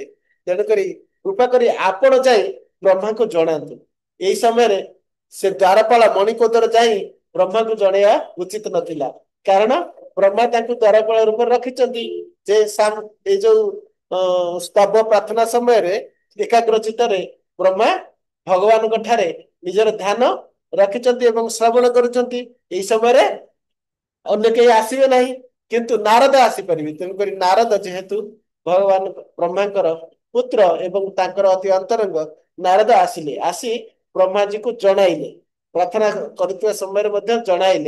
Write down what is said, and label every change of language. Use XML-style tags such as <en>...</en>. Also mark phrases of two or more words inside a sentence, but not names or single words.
<or>ତେଣୁକରି କୃପା କରି ଆପଣ ଯାଇ ବ୍ରହ୍ମାଙ୍କୁ ଜଣାନ୍ତୁ। ଏଇ ସମୟରେ ସେ ଦ୍ୱାରପାଳ ମଣିପଦର ଯାଇ ବ୍ରହ୍ମାଙ୍କୁ ଜଣେଇବା ଉଚିତ ନଥିଲା, କାରଣ ବ୍ରହ୍ମା ତାଙ୍କୁ ଦ୍ୱାରପାଳ ରୂପରେ ରଖିଛନ୍ତି ଯେ ଏଇ ଯୋଉ ସ୍ତବ ପ୍ରାର୍ଥନା ସମୟରେ ଏକାଗ୍ର ଚିତ୍ତରେ ବ୍ରହ୍ମା ଭଗବାନ ଠାରେ ନିଜର ଧ୍ୟାନ ରଖିଛନ୍ତି ଏବଂ ଶ୍ରବଣ କରୁଛନ୍ତି। ଏହି ସମୟରେ ଅନ୍ୟ କେହି ଆସିବେ ନାହିଁ, କିନ୍ତୁ ନାରଦ ଆସିପାରିବେ। ତେଣୁକରି ନାରଦ ଯେହେତୁ ଭଗବାନ ବ୍ରହ୍ମାଙ୍କର ପୁତ୍ର ଏବଂ ତାଙ୍କର ଅତି ଅନ୍ତରଙ୍ଗ, ନାରଦ ଆସିଲେ, ଆସି ବ୍ରହ୍ମାଜୀକୁ ଜଣାଇଲେ, ପ୍ରାର୍ଥନା କରୁଥିବା ସମୟରେ ମଧ୍ୟ ଜଣାଇଲେ।</or>